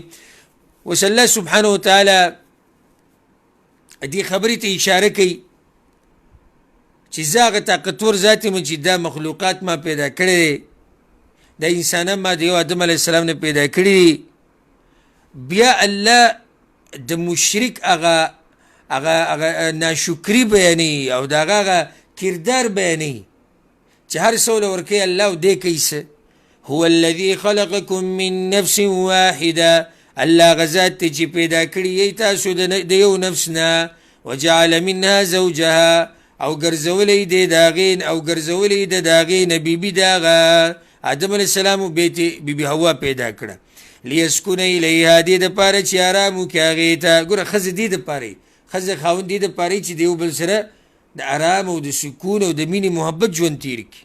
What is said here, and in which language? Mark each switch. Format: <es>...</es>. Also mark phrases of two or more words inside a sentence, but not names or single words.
<ps>اوس الله سبحانه وتعالی دې خبرې ته اشاره کوي چې زه هغه طاقتور ذات یم چې دا مخلوقات ما پیدا کړی دی، دا انسانان ما د یو</ps> <ar>آدم علیه السلام</ar> <ps>نه پیدا کړي دي. بیا الله د مشرک هغه ناشکري بیانوي او د هغه کردار بیانوي چې هر څه له ورکوي الله او دی کوي څه.</ps> <ar>هو الذي خلقكم من نفس واحده</ar> <ps>الله غزات چې پیدا کړي یې تاسو د یو نفس نه</ps> <ar>وجعل منها زوجها</ar> <ps>او ګرځولی دی د هغې او ګرځولی د هغې نه بیبي د هغه</ps> <ar>آدم علیه السلام</ar> <ps>و بیبي حوا پیدا کړه</ps> <ar>لیسکونه الیها</ar> <ps>دې دپاره چې ارام وکړي هغې ته. ګوره ښځه دې دپاره ښځه خاوند دې دپاره چې د یو بل سره د ارام او د سکون او د مینې محبت ژوند تیر کړي.</ps>